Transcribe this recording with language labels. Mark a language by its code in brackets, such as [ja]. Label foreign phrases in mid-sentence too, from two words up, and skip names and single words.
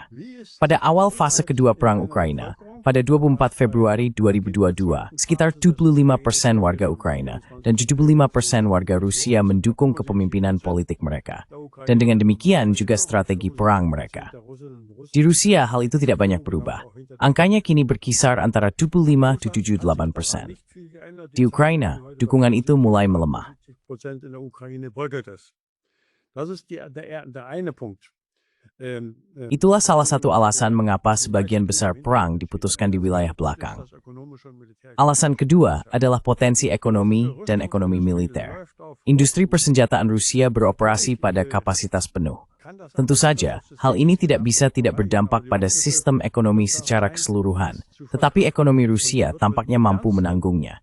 [id] Pada awal fase kedua Perang Ukraina, pada 24 Februari 2022, sekitar 75% warga Ukraina dan 75% warga Rusia mendukung kepemimpinan politik mereka. Dan dengan demikian juga strategi perang mereka. Di Rusia, hal itu tidak banyak berubah. Angkanya kini berkisar antara 75–78%. Di Ukraina, dukungan itu mulai melemah. [de] In der Ukraine bröckelt es. Das ist der eine Punkt. [id] Itulah salah satu alasan mengapa sebagian besar perang diputuskan di wilayah belakang. Alasan kedua adalah potensi ekonomi dan ekonomi militer. Industri persenjataan Rusia beroperasi pada kapasitas penuh. Tentu saja, hal ini tidak bisa tidak berdampak pada sistem ekonomi secara keseluruhan, tetapi ekonomi Rusia tampaknya mampu menanggungnya.